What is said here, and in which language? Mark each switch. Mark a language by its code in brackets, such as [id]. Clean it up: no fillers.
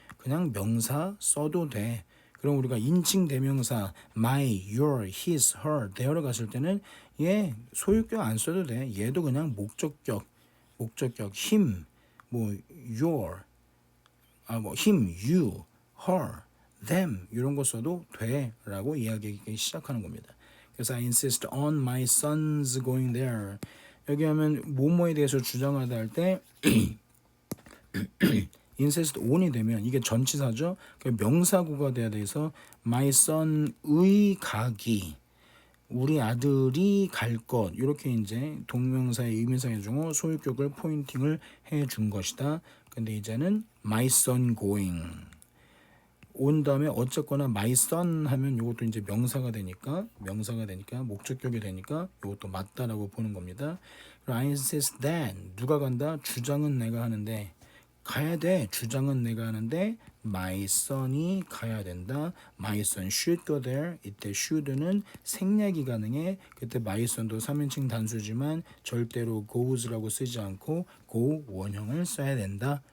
[ko] 그냥 명사 써도 돼. 그럼 우리가 인칭 대명사 [en] my, your, his, her, there [ko] 로 갔을 때는 얘 소유격 안 써도 돼. 얘도 그냥 목적격 [en] him, your, him, you, her, them [ko] 이런 거 써도 돼라고 이야기하기 시작하는 겁니다. [en] 그래서 I insist on my sons going there. [ko] 여기 하면 뭐뭐에 대해서 주장하다 할 때 insist on이 되면 이게 전치사죠. 명사구가 돼야 돼서 my son의 가기, 우리 아들이 갈 것 이렇게 이제 동명사의 의미상의 중어 소유격을 포인팅을 해준 것이다. 근데 이제는 [en] my son going [ko] 온 다음에 어쨌거나 my son 하면 이것도 이제 명사가 되니까 목적격이 되니까 이것도 맞다라고 보는 겁니다. [en] I insist that [ko] 누가 간다? 주장은 내가 하는데 가야 돼. 주장은 내가 하는데 [en] my son [ko] 이 가야 된다. [en] My son should go there. [ko] 이때 should는 생략이 가능해. 그때 my son도 3인칭 단수지만 절대로 goes라고 쓰지 않고 go 원형을 써야 된다.